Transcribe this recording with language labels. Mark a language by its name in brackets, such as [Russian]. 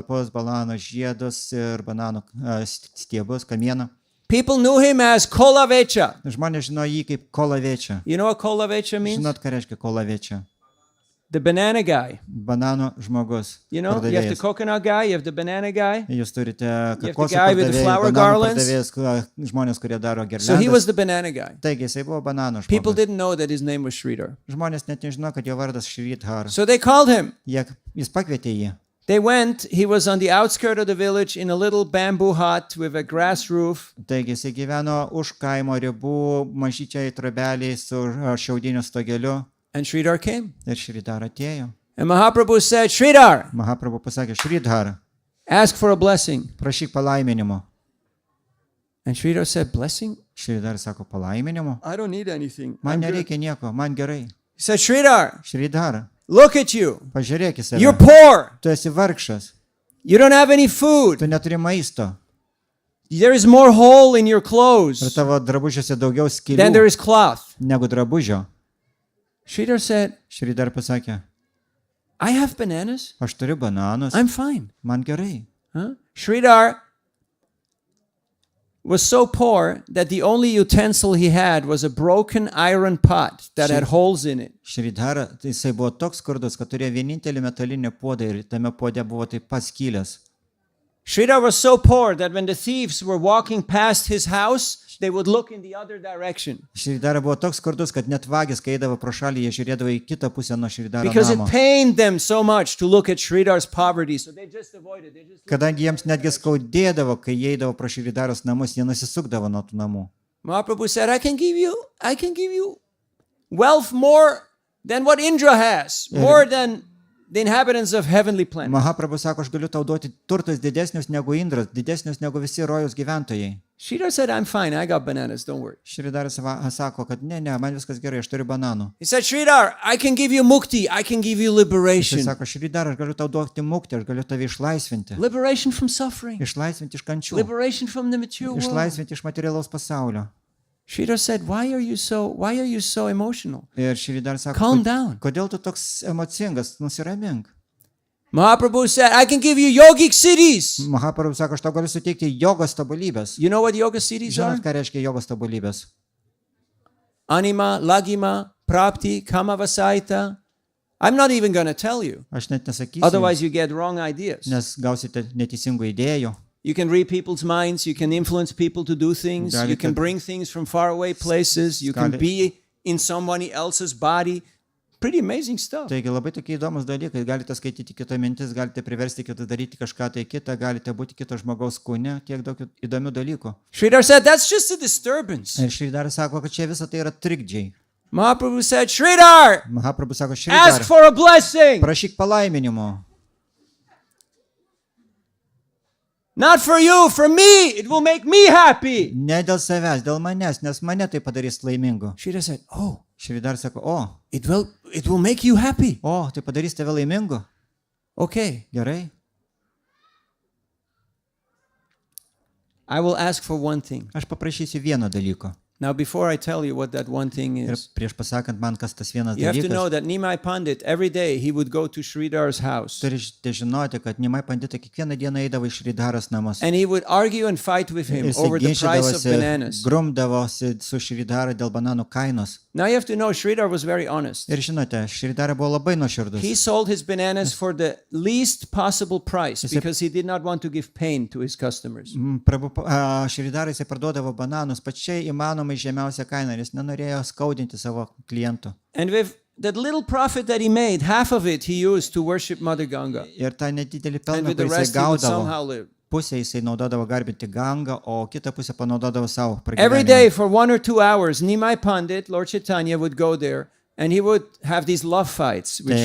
[Lithuanian] lapus, bananų žiedus ir bananų stiebus, kamieną. [English] People knew him as Kolavecha. [Lithuanian] Žmonės žino jį kaip kolavečia. [English] You know what Kolavecha means? [Lithuanian] Žinot, ką reiškia kolavečia? [English] The banana guy. [Lithuanian] Bananų žmogus. [English] You know, you have the [Lithuanian] Pardavėjas. [English] coconut guy, you have the banana guy. [Lithuanian] Jūs turite [English] the [Lithuanian] kokosų [English] guy with the [Lithuanian] pardavėjus, [English] flower [Lithuanian] bananų [English] garlands. [Lithuanian] pardavėjus, žmonės, kurie daro [English] So he was [Lithuanian] gerlendas. [English] the banana guy. [Lithuanian] Taigi, jisai buvo bananų [English] People [Lithuanian] žmogus. [English] didn't know that his name was Sridhar. [Lithuanian] Žmonės net nežino, kad jo vardas Šridhara. [English] So they called him. [Lithuanian] Jis pakvietė jį. [English] They went, he was on the outskirt of the village in a little bamboo hut with a grass roof. [Lithuanian] Taigi, jisai gyveno už kaimo ribų, mažyčiai trobeliai su šiaudiniu stogeliu. [English] And Sridhar came. [Lithuanian] Ir Šridhara atėjo. [English] And Mahaprabhu said, Sridhar, [Lithuanian] Mahaprabhu pasakė, Šridhara, [English] ask for a blessing. [Lithuanian] prašyk palaiminimo. [English] And Sridhar said, blessing? [Lithuanian] Šridhar sako, palaiminimu. [English] I don't need anything. [Lithuanian] Man [English] I'm good." [Lithuanian] nereikia nieko, man gerai. [English] He said, Sridhar, [Lithuanian] Šridhar, [English] look at you. [Lithuanian] pažiūrėk į [English] You're [Lithuanian] save. [English] poor. [Lithuanian] Tu esi vargšas, [English] You don't have any food. [Lithuanian] tu neturi maisto. [English] There is more hole in your [Lithuanian] Ir [English] clothes [Lithuanian] tavo drabužiuose daugiau [English] than there [Lithuanian] skylių [English] is cloth. [Lithuanian] negu drabužio. [English] Sridhar said, [Lithuanian] Šridhar pasakė, [English] I have bananas. [Lithuanian] aš turiu bananus, [English] I'm fine. [Lithuanian] man gerai. Huh? [English] Sridhar was so poor that the only utensil he had was a broken iron pot that had holes in it. [Lithuanian] Šridhar, tai jisai buvo toks skurdus, kad turėjo vienintelį metalinį puodą ir tame puode buvo taip pat skylės. [English] Sridhar was so poor that when the thieves were walking past his house, they would look in the other direction. [Lithuanian] Šridhar buvo toks skurdus, kad net vagis, kai eidavo pro šalį, jie žiūrėdavo į kitą pusę nuo Šridharo [English] Because it [Lithuanian] namo. [English] pained them so much to look at Sridhar's poverty. So they just avoided. They just [Lithuanian] Kadangi jiems netgi skaudėdavo, kai jie eidavo pro Šridharos namus, jie nusisukdavo nuo tų namų. [English] Mahaprabhu said, I can give you wealth more than what Indra has, more than the inhabitants of heavenly planet. [Lithuanian] Mahaprabhu sako, aš galiu tau duoti turtus didesnius negu Indras, didesnius negu visi rojus gyventojai. [English] Sridhar said, I'm fine. I got bananas. Don't worry. [Lithuanian] Šridharas sako, kad ne, man viskas gerai, aš turiu bananų. [English] He said, Sridhar, I can give you mukti. I can give you [Lithuanian] Jis [English] liberation. [Lithuanian] sako, Šridhar, aš galiu tau duoti muktį, aš galiu tave išlaisvinti. [English] Liberation from suffering. [Lithuanian] Išlaisvinti iš kančių. [English] Liberation from the mature world. [Lithuanian] Išlaisvinti iš materialaus pasaulio. [English] Sridhar said, why are you so emotional? [Lithuanian] Ir Šridhar sako, [English] Calm down. [Lithuanian] kodėl tu toks emocingas, nusiramink. [English] Mahaprabhu said, I can give you yogic cities. [Lithuanian] Mahaprabhu sako, aš tau galiu suteikti jogos tobulybės. [English] You know what yoga cities are? [Lithuanian] Žinot, ką reiškia jogos tobulybės? [Sanskrit] Anima, lagima, prapti, kamavasaita. [English] I'm not even going to tell you. [Lithuanian] Aš net nesakysiu, [English] Otherwise you get wrong ideas. [Lithuanian] nes gausite neteisingų idėjų. [English] You can read people's minds. You can influence people to do things. You can bring things from faraway places. You can be in somebody else's body. Pretty amazing stuff. [Lithuanian] Taigi labai tokie įdomus dalykai. Galite skaityti kitą mintis, galite priversti kitą daryti kažką tai kitą, galite būti kito žmogaus kūne, tiek daug įdomių dalykų. [English] Sridhar said, that's just a disturbance. [Lithuanian] Ir Šridhar sako, kad čia visa tai yra trikdžiai. [English] Mahaprabhu said, Sridhar, [Lithuanian] Mahaprabhu sako, [English] ask [Lithuanian] Šridhar, [English] for a blessing. [Lithuanian] prašyk palaiminimo. [English] Not for you, for me. It will make me happy. [Lithuanian] Ne dėl savęs, dėl manęs, nes mane tai padarys laimingu. [English] Sridhar said, oh, [Lithuanian] Šridhar sako, o, [English] it will make you happy. [Lithuanian] tai padarys tave laimingu. [English] Okay, [Lithuanian] Gerai. [English] I will ask for one thing. [Lithuanian] Aš paprašysiu vieno dalyko. [English] Now, before I tell you what that one thing [Lithuanian] Ir [English] is, [Lithuanian] prieš pasakant man, kas tas vienas [English] you have to know [Lithuanian] dalykas, [English] that Nimai Pandit, every day he would go to Sridhar's house [Lithuanian] turite žinoti, kad Nimai Pandita kiekvieną dieną eidavo iš Šridharos namus. [English] and he would argue and fight with him [Lithuanian] Ir [English] over the price of [Lithuanian] ginčydavosi, [English] bananas. [Lithuanian] grumdavosi su Šridhara dėl bananų kainos. [English] Now, you have to know Sridhar was very honest. [Lithuanian] Ir žinote, Šridhara buvo labai nuoširdus. [English] He sold his bananas for the least possible price because he did not want to give pain to his customers. [Lithuanian] Šridhara jisai parduodavo bananus pačiai įmanomai žemiausią kainą, nes nenorėjo skaudinti savo klientų. [English] And with that little profit that he made, half of it he used to worship Mother Ganga. [Lithuanian] Ir tą nedidelį [English] And [Lithuanian] pelną, [English] with the [Lithuanian] kurį jisai [English] rest he would [Lithuanian] gaudavo, [English] somehow live. [Lithuanian] pusę jisai naudodavo garbinti Gangą, o kitą pusę panaudodavo savo [English] Every day [Lithuanian] pragyvenimui. [English] for 1 or 2 hours, Nimai Pandit, Lord Chaitanya, would go there and he would have these love fights with